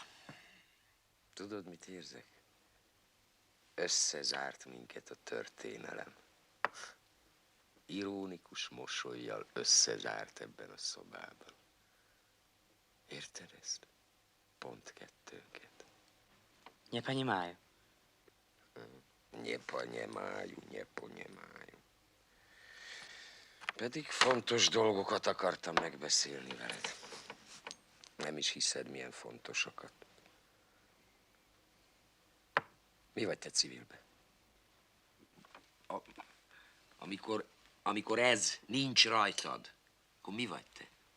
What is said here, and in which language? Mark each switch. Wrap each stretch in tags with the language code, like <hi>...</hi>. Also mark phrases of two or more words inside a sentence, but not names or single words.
<hu>Tudod, mit érzek? Összezárt minket a történelem. Ironikus mosollyal összezárt ebben a szobában. Érted ezt? Pont kettőnket.</hu> <ru>Nie понимаю. Не понимаю.</ru> <hu>Pedig fontos dolgokat akartam megbeszélni veled. Nem is hiszed, milyen fontosakat. Mi vagy te civilbe? Amikor ez nincs rajtad, akkor mi vagy te?</hu>